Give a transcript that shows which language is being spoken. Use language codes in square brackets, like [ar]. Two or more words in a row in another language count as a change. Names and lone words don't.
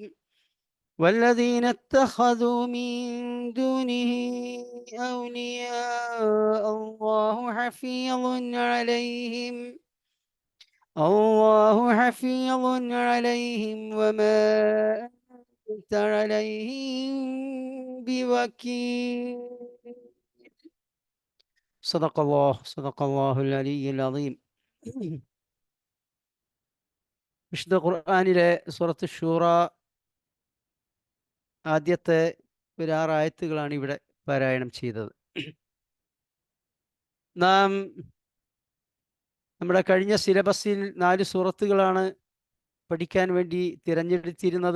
[ar] والذين اتخذوا من دونه أولياء الله حفيظ عليهم وما أنت عليهم بوكيل. صدق الله العلي العظيم. [ml] വിശുദ്ധ ഖുർആനിലെ സൂറത്ത് ഷൂറ ആദ്യത്തെ ഒരു 6 ആയത്തുകളാണ് ഇവിടെ പാരായണം ചെയ്തത്. നാം നമ്മുടെ കഴിഞ്ഞ സിലബസിൽ 4 സൂറത്തുകളാണ് പഠിക്കാൻ വേണ്ടി തിരഞ്ഞെടുത്തിരുന്നത്.